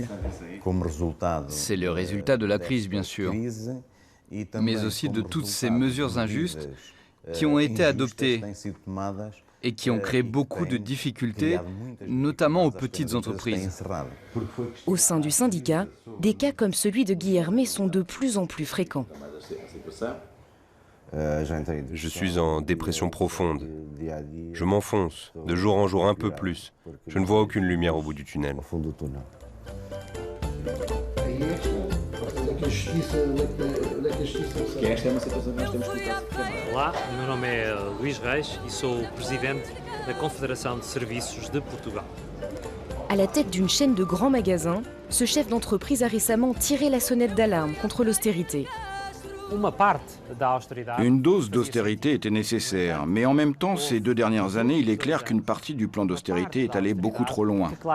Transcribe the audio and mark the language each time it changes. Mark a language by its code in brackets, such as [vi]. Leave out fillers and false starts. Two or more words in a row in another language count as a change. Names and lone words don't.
[fr] C'est le résultat de la crise, bien sûr, mais aussi de toutes ces mesures injustes qui ont été adoptées et qui ont créé beaucoup de difficultés, notamment aux petites entreprises. Au sein du syndicat, des cas comme celui de Guilherme sont de plus en plus fréquents. Je suis en dépression profonde. Je m'enfonce, de jour en jour un peu plus. Je ne vois aucune lumière au bout du tunnel. [pt] Olá, meu nome é Luís Reis e sou presidente da Confederação de Serviços de Portugal. [fr] À la tête d'une chaîne de grands magasins, ce chef d'entreprise a récemment tiré la sonnette d'alarme contre l'austérité. Une dose d'austérité était nécessaire, mais en même temps, ces 2 dernières années, il est clair qu'une partie du plan d'austérité est allée beaucoup trop loin.